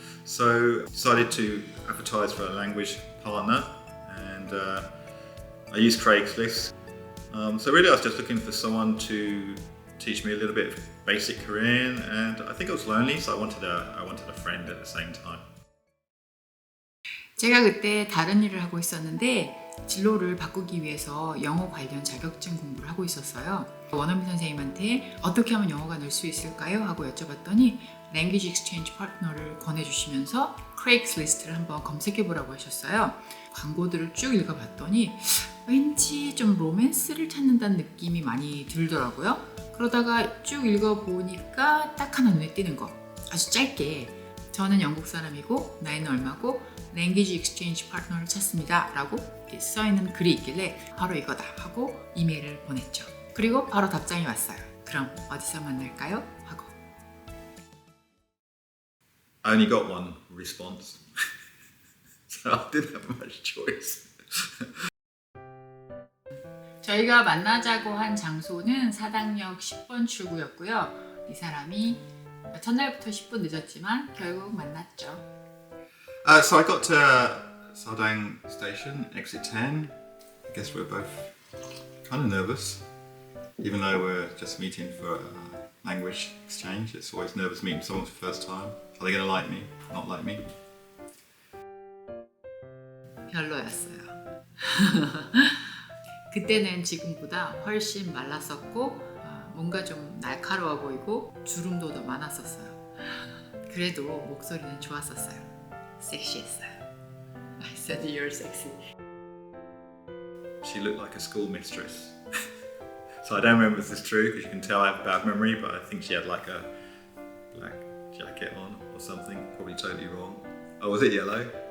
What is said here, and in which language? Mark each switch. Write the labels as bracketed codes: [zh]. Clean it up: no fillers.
[en] So decided to advertise for a language partner, and I used Craigslist. So really I was just looking for someone to teach me a little bit of basic Korean, and I think I was lonely, so I wanted a friend at the same time. [ko] 제가 그때 다른 일을 하고 있었는데 진로를 바꾸기 위해서 영어 관련 자격증 공부를 하고 있었어요. 원어민 선생님한테 어떻게 하면 영어가 늘 수 있을까요? 하고 여쭤봤더니 Language Exchange 파트너를 권해주시면서 크레이글리스트를 한번 검색해보라고 하셨어요. 광고들을 쭉 읽어봤더니 왠지 좀 로맨스를 찾는다는 느낌이 많이 들더라고요. 그러다가 쭉 읽어보니까 딱 하나 눈에 띄는 거, 아주 짧게 저는 영국 사람이고 나이는 얼마고 Language Exchange 파트너를 찾습니다 라고 이렇게 써있는 글이 있길래 바로 이거다 하고 이메일을 보냈죠. 그리고 바로 답장이 왔어요. 그럼 어디서 만날까요? 하고. [en] I only got one response, so I didn't have much choice. [ko] 저희가 만나자고 한 장소는 사당역 10번 출구였고요. 이 사람이 첫날부터 10분 늦었지만 결국 만났죠. [en] So I got to Sadang Station, exit 10. I guess we're both kind of nervous, even though we're just meeting for language exchange. It's always nervous meeting someone for the first time. Are they going to like me? Not like me? [ko] 별로였어요. 그때는 지금보다 훨씬 말랐었고 뭔가 좀 날카로워 보이고 주름도 더 많았었어요. 그래도 목소리는 좋았었어요. 섹시했어요. [en] I said you're sexy. She looked like a school mistress. So I don't remember if this is true, because you can tell I have a bad memory, but I think she had like a black jacket on or something, probably totally wrong. Oh, was it yellow?